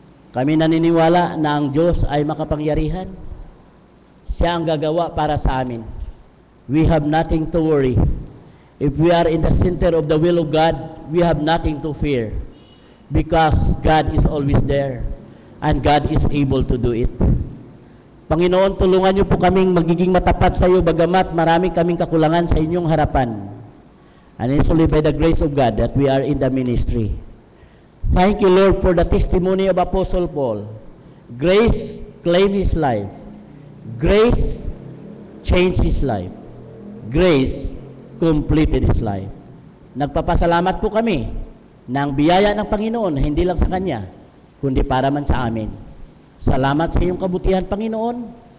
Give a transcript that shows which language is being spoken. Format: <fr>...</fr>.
<tl>Kami naniniwala na ang Diyos ay makapangyarihan. Siya ang gagawa para sa amin.</tl> <en>We have nothing to worry. If we are in the center of the will of God, we have nothing to fear. Because God is always there. And God is able to do it.</en> <tl>Panginoon, tulungan niyo po kaming magiging matapat sa iyo, bagamat marami kaming kakulangan sa inyong harapan.</tl> <en>And it's only by the grace of God that we are in the ministry. Thank you, Lord, for the testimony of Apostle Paul. Grace claimed his life. Grace changed his life. Grace completed his life.</en> <tl>Nagpapasalamat po kami na ang biyaya ng Panginoon, hindi lang sa Kanya, kundi para man sa amin. Salamat sa iyong kabutihan, Panginoon.</tl>